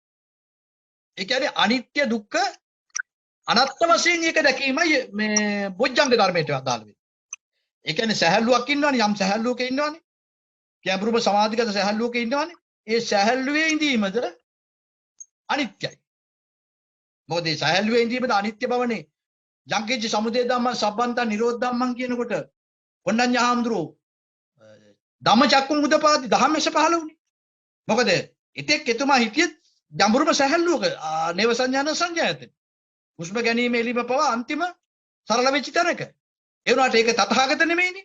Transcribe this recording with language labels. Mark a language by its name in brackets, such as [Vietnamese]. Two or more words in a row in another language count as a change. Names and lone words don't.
[Sinhala] ඒ කියන්නේ අනිත්‍ය දුක්ඛ අනාත්ම වශයෙන් එක දැකීමයි මේ බොජ්ජංග ධර්මයට අදාළ වෙන්නේ. ඒ කියන්නේ සහැල්ලුවක් ඉන්නවනේ යම් සහැල්ලුවක ඉන්නවනේ. ගැඹුරුම සමාධිගත සහැල්ලුවක ඉන්නවනේ. ඒ සහැල්ලුවේ ඉඳීමද අනිත්‍යයි. මොකද ඒ සහැල්ලුවේ ඉඳීමද අනිත්‍ය බවනේ. [Pali] යංකින්ච සමුදය ධම්මං සබ්බන්තං නිරෝධ ධම්මං [Sinhala] කියනකොට කොණ්ණඤ්ඤ හාමුදුරුවෝ [Pali] ධම්මචක්කුම් උදපාදි [Sinhala] ධම්මෙස පහළ වුණේ. මොකද එතෙක් එතුමා හිටියෙත් ගැඹුරුම සහැල්ලුවක නේව සංඥාන සංඥායතන. හුස්ම ගැනීම එළිම පවා අන්තිම සරල වෙච්ච තැනක. ඒ වුණාට ඒක තථාගත නෙමෙයිනේ.